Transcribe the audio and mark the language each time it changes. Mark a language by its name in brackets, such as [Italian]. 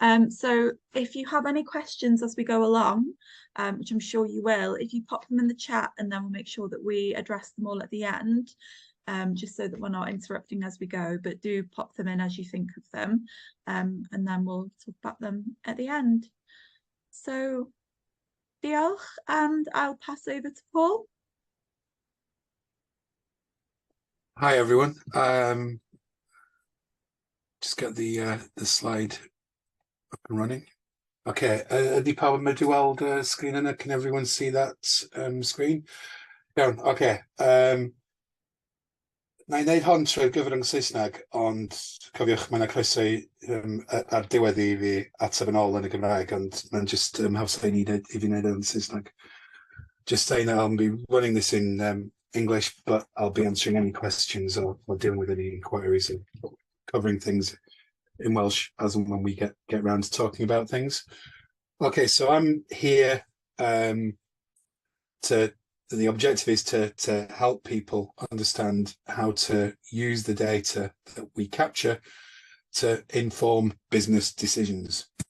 [English] So if you have any questions as we go along, which I'm sure you will, if you pop them in the chat, and then we'll make sure that we address them all at the end, just so that we're not interrupting as we go, but do pop them in as you think of them, and then we'll talk about them at the end. So diolch, and I'll pass over to Paul. Hi everyone. Just get the slide up and running. [Welsh] Okay, ydy pawb yn medru weld sgrin yna? [English] Can everyone see that screen? [Welsh] Iawn, okay. Na I wneud hon trwy'r gyfrwng Saesneg, ond cofiwch mae yna croeso ar diwedd I fi ateb yn ôl yn y Gymraeg, ond mae'n just hawsau I fi wneud yn Saesneg. [English] Just saying that I'll be running this in English, but I'll be answering any questions or dealing with any inquiries and covering things in Welsh as and when we get around to talking about things. Okay, so I'm here the objective is to help people understand how to use the data that we capture to inform business decisions.